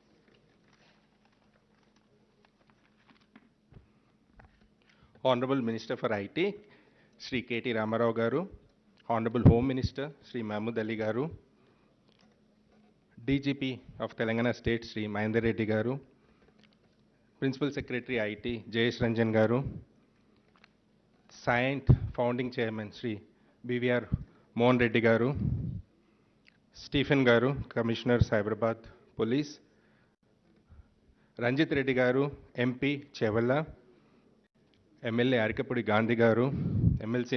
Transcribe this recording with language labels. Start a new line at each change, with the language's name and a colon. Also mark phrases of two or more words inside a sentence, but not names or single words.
English: Honorable Minister for IT, Sri KT Ramarao Garu, Honorable Home Minister, Sri Mahmood Ali Garu, DGP of Telangana State, Sri Mahendra Reddy Garu, Principal Secretary IT, Jayesh Ranjan Garu, Scient Founding Chairman, Sri BVR Mohan Reddy Garu, Stephen Garu, Commissioner Cyberabad Police, Ranjit Reddy Garu, MP Chevalla, MLA Arikapudi Gandhi Garu, MLC